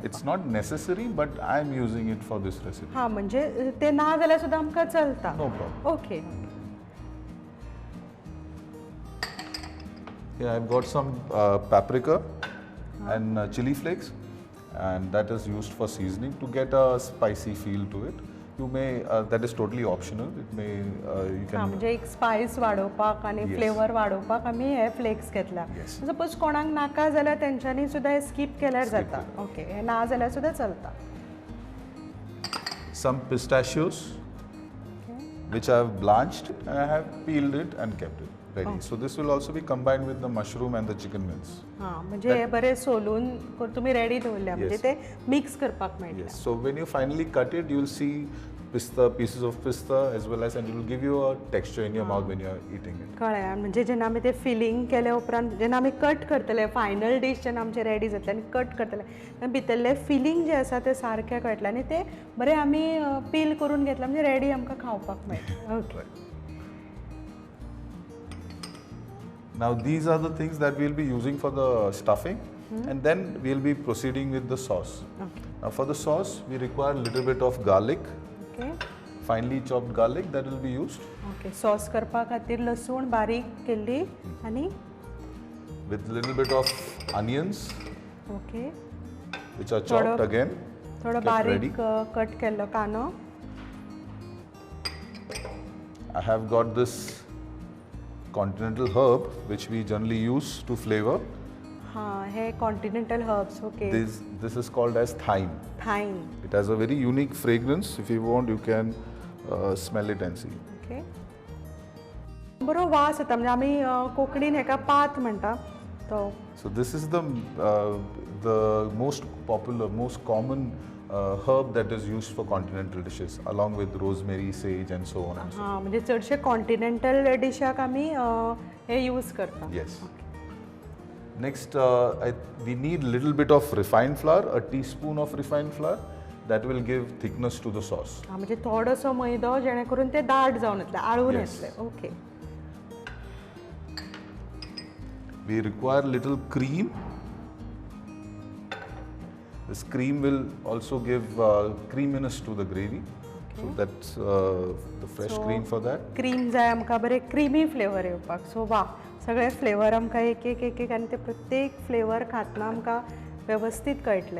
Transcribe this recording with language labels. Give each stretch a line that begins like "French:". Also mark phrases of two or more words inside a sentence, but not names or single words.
English: It's not necessary, but I'm using it for this recipe.
Konkani: हां म्हणजे ते ना जाल्यार सुद्दां आमकां चलता.
English: No problem. ओके. Here I've got some paprika and chili flakes, and that is used for seasoning to get a spicy feel to it. You may that is totally optional. It may you
Konkani: हां
English: can
Konkani: म्हणजे एक स्पायस वाडोवपाक आनी
English: Yes.
Konkani: फ्लेवर वाडोवपाक आमी हे फ्लेक्स घेतला.
English: Yes.
Konkani: सपोज कोणाक नाका जाल्यार तेंच्यांनी सुद्दां हे स्कीप केल्यार जाता. ओके. हे ना जाल्यार सुद्दां चलता.
English: some pistachios, which I have blanched and I have peeled it and kept it ready. So this will also be combined with the mushroom and the chicken mince.
Konkani: हां म्हणजे हे बरे सोलून तुमी रेडी दवरल्या म्हणजे
English: Yes.
Konkani: ते मिक्स करपाक मेळटा.
English: Yes. So when you finally cut it, you'll see pieces of pista as well as, and it will give you a texture in your mouth when you are eating it.
Konkani: कळ्ळें. म्हणजे जेन्ना आमी ते फिलिंग केले उपरांत जेन्ना आमी कट करतले
English: final dish
Konkani: जेन्ना आमचे रेडी जातले आनी कट करतले तेन्ना भितरले फिलिंग जे आसा ते सारकें कळटलें आनी ते बरे आमी पील करून घेतले म्हणजे रेडी आमकां खावपाक मेळटा. ओके.
English: Now these are the things that we'll be using for the stuffing, and then we'll be proceeding with the sauce. ओके. Now for the sauce, we require a little bit of garlic, ओके. finely chopped garlic that will be used, ओके.
Konkani: सॉस करपा खातीर लसूण बारीक केल्ली आनी
English: with a little bit of onions, ओके which are chopped again.
Konkani: थोडो
English: kept ready.
Konkani: बारीक कट केल्लो कांदो.
English: I have got this continental herb which we generally use to flavor.
Konkani: हां हे
English: continental herbs.
Konkani: ओके.
English: This is called as thyme.
Konkani: थायम.
English: It has a very unique fragrance. If you want, you can smell it and see.
Konkani: ओके. बरो वास येता म्हणजे आमी कोंकणीन हेका पात म्हणटा तो.
English: So this is the most popular, most common herb that is used for continental dishes, along with rosemary, sage, and so on and so.
Konkani: हां म्हणजे चडशे कॉन्टिनेंटल डिशाक आमी हे यूज करता.
English: Yes. Next, we need little bit of refined flour, a teaspoon of refined flour. That will give thickness to the sauce.
Konkani: हां म्हणजे थोडोसो मैदो जेणे करून ते दाट जावन येतले आळून
English: Yes.
Konkani: येतले. ओके.
English: We require little cream. This cream will also give creaminess to the gravy. So that's the fresh cream for that.
Konkani: क्रीम जाय आमकां बरें
English: creamy flavor
Konkani: येवपाक. सो वा सगळे फ्लेवर आमकां एक एक एक एक आनी ते प्रत्येक फ्लेवर खातना आमकां वेवस्थीत कळटले.